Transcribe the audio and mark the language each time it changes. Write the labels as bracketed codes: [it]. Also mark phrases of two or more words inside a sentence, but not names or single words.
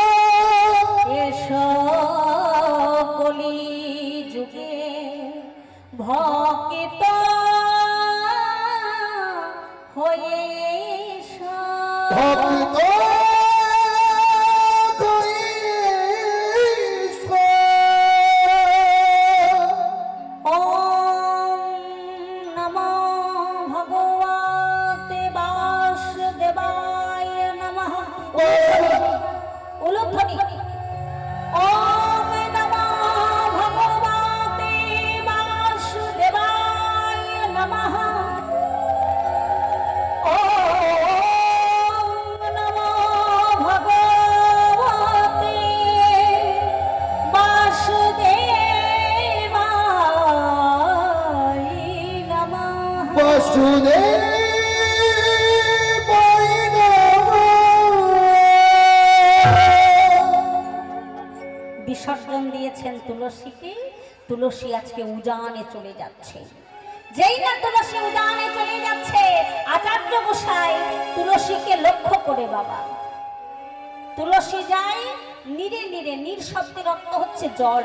[bn] এসো কলি যুগে ভক্ত হয়ে এসো ভক্ত কইছো [sa] ওম নমো ভগবতে বাসুদেবায় নমঃ উলুধ্বনি ওম নমো ভগবতে বাসুদেবায় নমঃ ওম নমো ভগবতে বাসুদেবায় নমঃ বাসুদেবায় নমঃ [bn] বিসর্জন দিয়েছেন তুলসীকে। তুলসী আজকে উজানে চলে যাচ্ছে। যেই না তুলসী উজানে চলে যাচ্ছে, আচার্য গোসাই তুলসীকে লক্ষ্য করে বাবা, তুলসী যায় নীরে নীরে, নীর শব্দের অর্থ হচ্ছে জল।